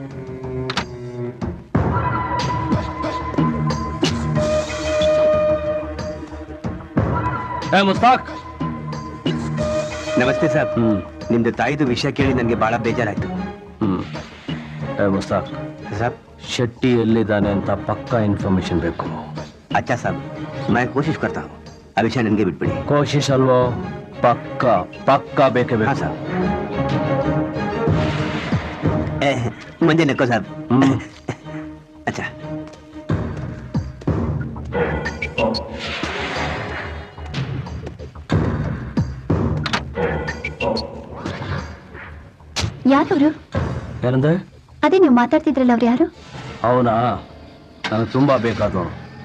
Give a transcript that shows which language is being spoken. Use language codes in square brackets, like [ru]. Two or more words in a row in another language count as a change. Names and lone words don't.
[kn] ಮುಸ್ತಾಕ್, ನಮಸ್ತೆ ಸರ್. ನಿಮ್ದು ತಾಯಿದು ವಿಷಯ ಕೇಳಿ ನನಗೆ ಬಹಳ ಬೇಜಾರಾಯ್ತು. ಮುಸ್ತಾಕ್ ಸರ್, ಶೆಟ್ಟಿ ಎಲ್ಲಿದ್ದಾನೆ ಅಂತ ಪಕ್ಕಾ ಇನ್ಫಾರ್ಮೇಶನ್ ಬೇಕು. [hi] अच्छा साहब, मैं कोशिश करता हूँ. [kn] ಆ ವಿಷಯ ನನಗೆ ಬಿಟ್ಬಿಡಿ. ಕೋಶಿಶ್ ಅಲ್ವೋ? ಪಕ್ಕಾ ಪಕ್ಕಾ ಬೇಕೇ [hi] हाँ [kn] ಬೇಕು. [hi] साहब. मुझे नको साहब. अच्छा. [kn] ಯಾರವರು? ಏನಂದ್ರೆ? ಅದೇ ನೀವು ಮಾತಾಡ್ತಿದ್ರಲ್ಲ, ಅವ್ರು ಯಾರು? ಅವನಾ? ನನಗೆ ತುಂಬಾ ಬೇಕಾದವನು.